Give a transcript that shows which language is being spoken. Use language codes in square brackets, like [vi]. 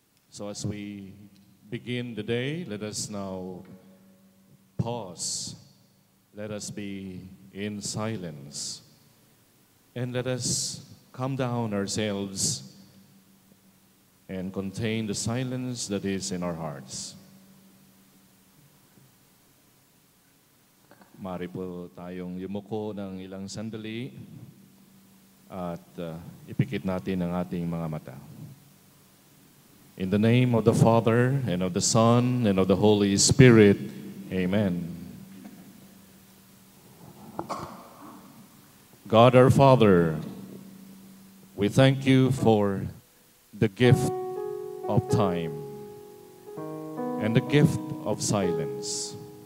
[en] So as we begin the day, let us now pause. Let us be in silence. And let us calm down ourselves and contain the silence that is in our hearts. [tl] Mari po tayong yumuko ng ilang sandali at ipikit natin ang ating mga mata. [en] In the name of the Father, and of the Son, and of the Holy Spirit, Amen. God our Father, we thank You for the gift of time and the gift of silence.